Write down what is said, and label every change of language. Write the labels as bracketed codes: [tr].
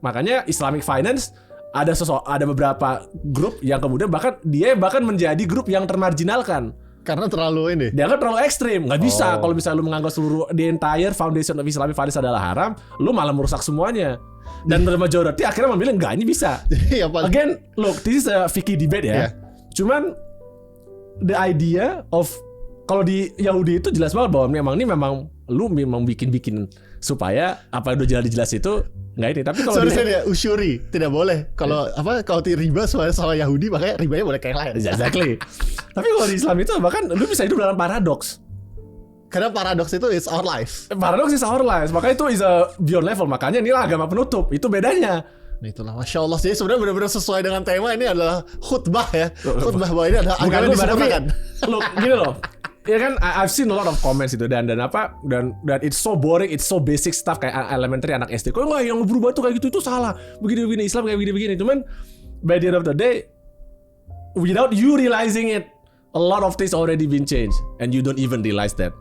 [id] Makanya Islamic Finance ada beberapa grup yang kemudian bahkan menjadi grup yang termarginalkan. Karena terlalu ini. Dia kan terlalu ekstrim. Nggak bisa kalau misalnya lu menganggap seluruh [en] the entire foundation of Islamic Finance [id] adalah haram, lu malah merusak semuanya. Dan [en] the majority [id] akhirnya memilih enggak, ini bisa. [en] Again, look, this is a fiqh debate ya. [id] Cuman [en] the idea of [id] kalau di Yahudi itu jelas banget bahwa memang lu bikin supaya apa yang udah jelas itu nggak ini. Tapi kalau usyuri tidak boleh. Kalau kalau riba sama Yahudi, makanya ribanya boleh kayak lain. [en] Exactly. [id] Tapi kalau di Islam itu bahkan lu bisa hidup dalam paradoks. Karena paradoks itu [en] is our life. [id] Paradoks [en] is our life. [id] Makanya itu [en] is a beyond level. [id] Makanya inilah agama penutup. Itu bedanya. Nah itulah, Masya Allah. Jadi sebenarnya benar-benar sesuai dengan tema. Ini adalah khutbah ya. Khutbah bahwa ini adalah agama disempurnakan. Loh, gini loh. Ya kan, [en] I've seen a lot of comments [id] itu dan [en] it's so boring, it's so basic stuff [id] kayak [en] elementary [id] anak SD. Kok enggak, yang berubah tuh kayak gitu itu salah. Begini Islam kayak begini. Cuman [en] by the end of the day, without you realizing it, a lot of things already been changed and you don't even realize that.